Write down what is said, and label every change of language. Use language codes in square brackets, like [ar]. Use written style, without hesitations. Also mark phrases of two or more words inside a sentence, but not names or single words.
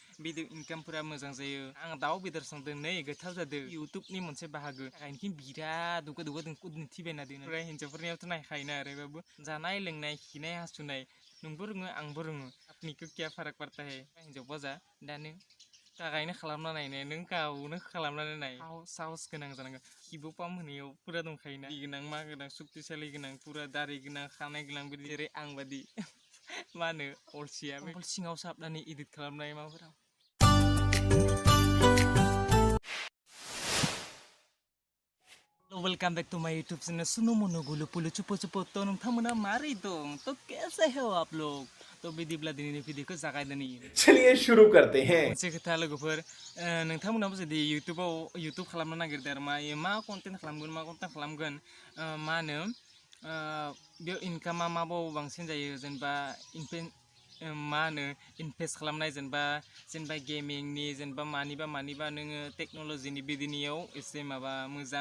[brx] भिडिअ इनकामफोरा मोजां जायो आं दाउ बेदर संदों नै गोथाव जादों इउटुबनि मोनसे बाहागो आंखि बिराद दुगा दुगा दिन्थिबायना दोनो ओमफ्राय हिन्जावफोरनियावथ' नायखायोना ओरैबाबो जानाय लोंनाय खिनाय हासुनाय नोंबो रोङो आंबो रोङो आपनिखौ [hi] क्या फाराक पड़ता है [brx] हिन्जावबा जा दानो गागायनो खालामना नायनाय नों गावनो खालामनानै नाय साहस गोनां जानांगोन खिबु पाम्प होनायाव पुरा दंखायोना दै गोनां मा गोनां सक्तिशालि गोनां पुरा दारि गोनां खानाय गोनां बिदि जेरै आं बादि मा होनो अलसिया बे सिङाव साबनानै इदिट खालामनाय माबाफोराव [en] welcome back to my YouTube channel [brx] सुनो मनो गुलु पुलु चुपो चुपो तो नोंथांमोना मारै दं तो [hi] कैसे हो आप लोग [brx] तो बिदिब्ला दिनैनि भिडिअखौ जागायदोनि [hi] चलिए शुरू करते हैं [brx] मोनसे खोथा लोगोफोर नोंथांमोनाबो जुदि इउटुब खालामनो नागिरदों आरो मा कन्टेन्ट खालामगोन मा होनो बेयाव इनकामा माबाव बांसिन जायो जेनेबा मा होनो इनभेस्ट खालामनाय जेनेबा गेमिंनि जेनेबा मानिबा नोङो टेक्न'लजिनि बिदिनियाव एसे माबा मोजां